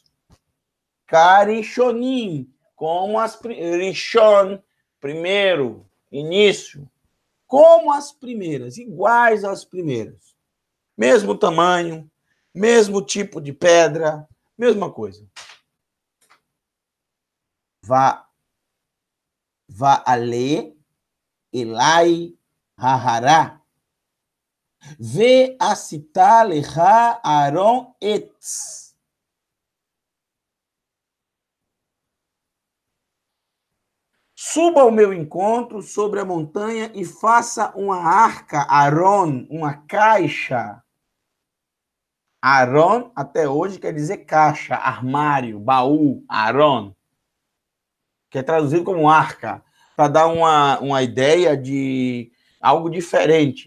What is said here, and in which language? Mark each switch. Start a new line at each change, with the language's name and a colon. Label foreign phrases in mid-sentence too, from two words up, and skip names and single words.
Portuguese: Carishonim, como as Rishon, primeiro, início. Como as primeiras, iguais às primeiras. Mesmo tamanho, mesmo tipo de pedra, mesma coisa.
Hebrew: ועלה אלי ההרה. ועשית לך ארון עץ.
Portuguese: Suba ao meu encontro sobre a montanha e faça uma arca, Aaron, uma caixa. Aaron, até hoje, quer dizer caixa, armário, baú, Aaron, que é traduzido como arca, para dar uma ideia de algo diferente.